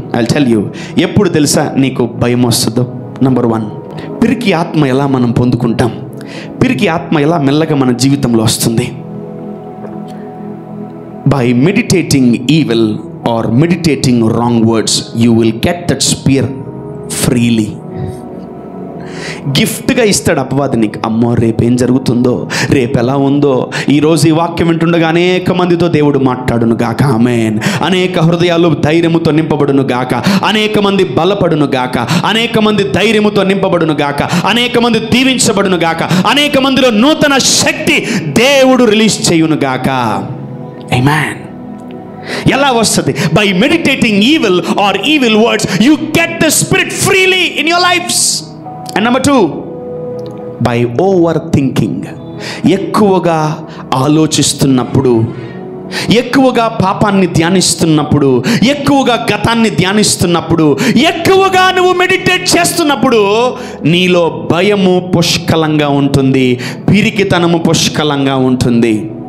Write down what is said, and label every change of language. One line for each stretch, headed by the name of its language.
English: I tell you,
Telugu: ఎప్పుడు తెలుసా నీకు భయం వస్తుందో? నంబర్ 1, పిరికి ఆత్మ ఎలా మనం పొందుకుంటాం, పిరికి ఆత్మ ఎలా మెల్లగా మన జీవితంలో వస్తుంది?
English: By meditating evil or meditating wrong words, you will get that spear freely.
Telugu: గిఫ్ట్గా ఇస్తాడు అపవాది నీకు. అమ్మో రేపేం జరుగుతుందో, రేపు ఎలా ఉందో. ఈరోజు ఈ వాక్యం వింటుండగా అనేక మందితో దేవుడు మాట్లాడును గాక. ఆమేన్. అనేక హృదయాలు ధైర్యముతో నింపబడును గాక. అనేక మంది బలపడును గాక. అనేక మంది ధైర్యముతో నింపబడును గాక. అనేక మంది దీవించబడును గాక. అనేక మందిలో నూతన శక్తి దేవుడు రిలీజ్ చేయును గాక.
English: Amen.
Telugu: ఎలా వస్తుంది?
English: By meditating evil or evil words, you get the spirit freely in your lives. And number 2, by overthinking.
Telugu: ఎక్కువగా ఆలోచిస్తున్నప్పుడు, ఎక్కువగా పాపాన్ని ధ్యానిస్తున్నప్పుడు, ఎక్కువగా గతాన్ని ధ్యానిస్తున్నప్పుడు, ఎక్కువగా నువ్వు మెడిటేట్ చేస్తున్నప్పుడు నీలో భయము పుష్కలంగా ఉంటుంది, పిరికితనము పుష్కలంగా ఉంటుంది.